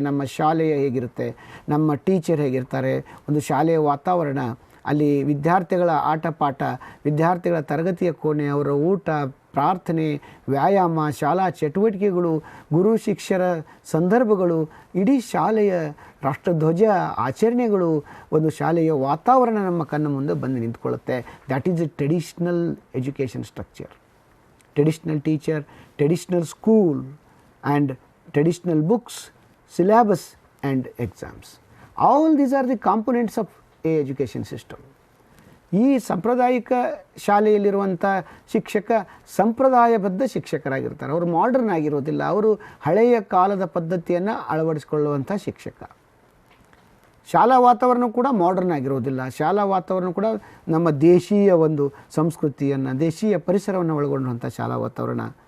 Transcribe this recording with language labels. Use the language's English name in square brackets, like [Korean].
[Kannada] ನಮ್ಮ ಶಾಲೆಯ ಹೇಗಿರುತ್ತೆ, ನಮ್ಮ ಟೀಚರ್ ಹೇಗಿರ್ತಾರೆ, ಒಂದು ಶಾಲೆಯ ವಾತಾವರಣ, ಅಲ್ಲಿ ವಿದ್ಯಾರ್ಥಿಗಳ ಆಟ ಪಾಠ, ವಿದ್ಯಾರ್ಥಿಗಳ ತರಗತಿಯ ಕೋಣೆ, ಅವರ ಊಟ, ಪ್ರಾರ್ಥನೆ, ವ್ಯಾಯಾಮ, ಶಾಲಾ ಚಟುವಟಿಕೆಗಳು, ಗುರು ಶಿಕ್ಷರ ಸಂದರ್ಭಗಳು, ಇಡೀ ಶಾಲೆಯ ರಾಷ್ಟ್ರಧ್ವಜ ಆಚರಣೆಗಳು, ಒಂದು ಶಾಲೆಯ ವಾತಾವರಣ ನಮ್ಮ ಕಣ್ಣ ಮುಂದೆ ಬಂದು ನಿಂತ್ಕೊಳ್ಳುತ್ತೆ. [English] That is a traditional education structure. Traditional teacher, traditional school and traditional books, syllabus and exams. All these are the components of a education system. [Kannada] ಈ ಸಾಂಪ್ರದಾಯಿಕ ಶಾಲೆಯಲ್ಲಿರುವಂಥ ಶಿಕ್ಷಕ ಸಂಪ್ರದಾಯಬದ್ಧ ಶಿಕ್ಷಕರಾಗಿರ್ತಾರೆ. ಅವರು ಮಾಡರ್ನ್ ಆಗಿರೋದಿಲ್ಲ, ಅವರು ಹಳೆಯ ಕಾಲದ ಪದ್ಧತಿಯನ್ನು ಅಳವಡಿಸಿಕೊಳ್ಳುವಂಥ ಶಿಕ್ಷಕ. ಶಾಲಾ ವಾತಾವರಣ ಕೂಡ ಮಾಡರ್ನ್ ಆಗಿರೋದಿಲ್ಲ. ಶಾಲಾ ವಾತಾವರಣ ಕೂಡ ನಮ್ಮ ದೇಶೀಯ ಒಂದು ಸಂಸ್ಕೃತಿಯನ್ನು, ದೇಶೀಯ ಪರಿಸರವನ್ನು ಒಳಗೊಂಡಂಥ ಶಾಲಾ ವಾತಾವರಣ.